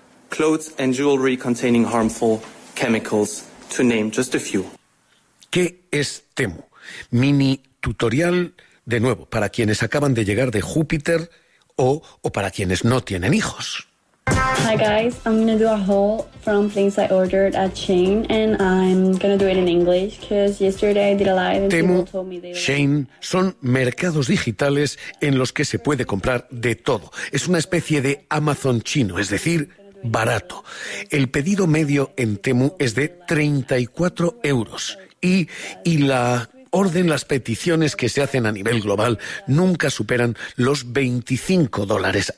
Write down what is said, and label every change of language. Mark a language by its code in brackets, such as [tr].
[en] Clothes and jewelry containing harmful chemicals, to name just a few. [es] ¿Qué es Temu? Mini tutorial, de nuevo, para quienes acaban de llegar de Júpiter o para quienes no tienen hijos. [en] Hi guys, I'm gonna do a haul from things I ordered at Shein and I'm gonna do it in English because yesterday I did a live and Temu, people told me they [es] Shein son mercados digitales en los que se puede comprar de todo. Es una especie de Amazon chino, es decir, barato. El pedido medio en Temu es de 34 euros y la orden, las peticiones que se hacen a nivel global nunca superan los 25 dólares.